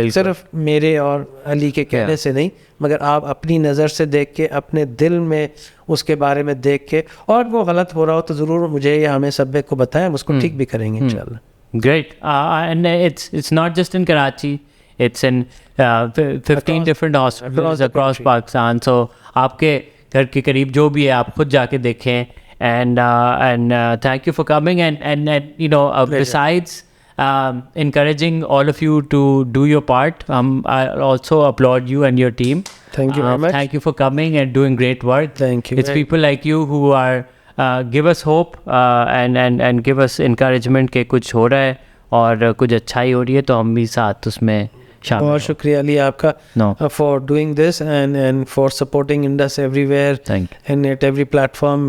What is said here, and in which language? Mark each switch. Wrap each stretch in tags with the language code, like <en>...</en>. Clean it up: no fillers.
<ur>صرف میرے اور علی کے کہنے سے نہیں مگر آپ اپنی نظر سے دیکھ کے اپنے دل میں اس کے بارے میں دیکھ کے اور وہ غلط ہو رہا ہو تو ضرور مجھے یا ہمیں سب کو بتائیں ہم اس کو ٹھیک بھی کریں گے انشاءاللہ.</ur> <en>Great. And it's not just in Karachi it's in 15 different hospitals across Pakistan.</en> <ur>سو آپ کے گھر کے قریب جو بھی ہے آپ خود جا کے دیکھیں</ur> <en>and thank you for coming and you know besides encouraging all of you to do your part, I also applaud you and your team. Thank you very much. Thank you for coming and doing great work. Thank you. It's people like you who are give us hope and give us encouragement</en> <ur>کہ کچھ ہو رہا ہے اور کچھ اچھائی ہو رہی ہے تو ہم بھی ساتھ اس میں شامل. بہت شکریہ علی آپ کا</ur> <en>For doing this and for supporting Indus everywhere and at every platform.</en>